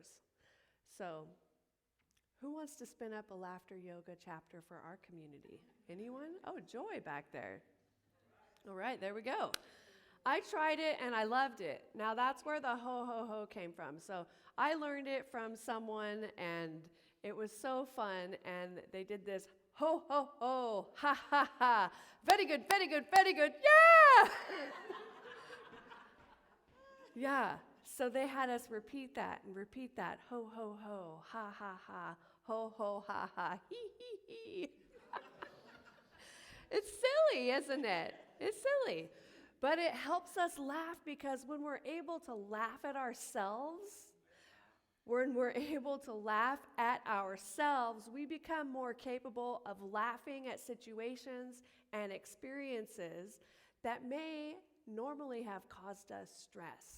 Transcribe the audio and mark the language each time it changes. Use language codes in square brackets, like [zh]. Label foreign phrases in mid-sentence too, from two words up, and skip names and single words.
[en] So, who wants to spin up a laughter yoga chapter for our community? Anyone? Oh, Joy back there. All right, there we go. I tried it and I loved it. Now that's where the ho ho ho came from. So I learned it from someone and it was so fun, and they did this ho ho ho, ha ha ha. Very good, very good, very good. Yeah! Yeah. So they had us repeat that, ho, ho, ho, ha, ha, ha, ho, ho, ha, ha, hee, hee, hee. It's silly, isn't it? It's silly. But it helps us laugh because when we're able to laugh at ourselves, we become more capable of laughing at situations and experiences that may normally have caused us stress.